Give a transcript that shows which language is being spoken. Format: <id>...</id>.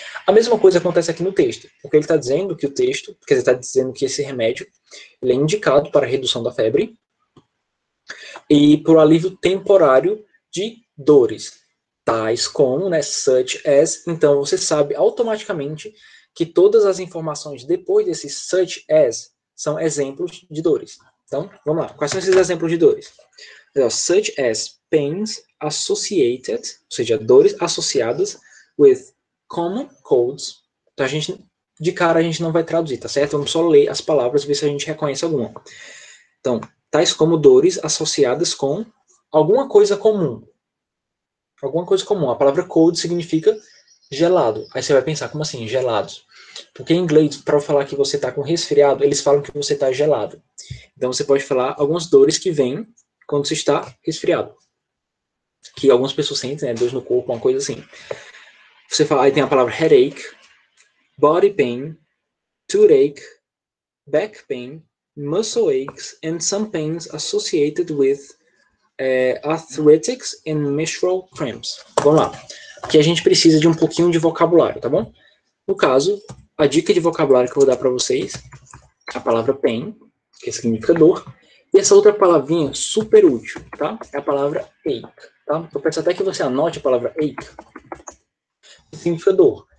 <pt>A mesma coisa acontece aqui no texto, porque ele está dizendo que o texto, quer dizer, está dizendo que esse remédio ele é indicado para a redução da febre e para o alívio temporário de dores, tais como, né, such as. Então você sabe automaticamente que todas as informações depois desse such as são exemplos de dores. Então, vamos lá. Quais são esses exemplos de dores?</pt> <en>Such as pains associated,</en> <pt>ou seja, dores associadas</pt> <en>with common colds.</en> <pt>Então, de cara, a gente não vai traduzir, tá certo? Vamos só ler as palavras e ver se a gente reconhece alguma. Então, tais como dores associadas com alguma coisa comum. Alguma coisa comum. A palavra cold significa gelado. Aí você vai pensar, como assim, gelados? Porque em inglês, para falar que você está com resfriado, eles falam que você está gelado. Então você pode falar algumas dores que vêm quando você está resfriado. Que algumas pessoas sentem, né? Dores no corpo, uma coisa assim. Você fala, aí tem a palavra</pt> <en>headache, body pain, toothache, back pain, muscle aches, and some pains associated with arthritics and menstrual cramps.</en> <pt>Vamos lá. Aqui a gente precisa de um pouquinho de vocabulário, tá bom? No caso, a dica de vocabulário que eu vou dar para vocês, a palavra pain, que significa dor, e essa outra palavrinha super útil, tá? É a palavra ache, tá? Eu peço até que você anote a palavra ache, que significa dor.</pt>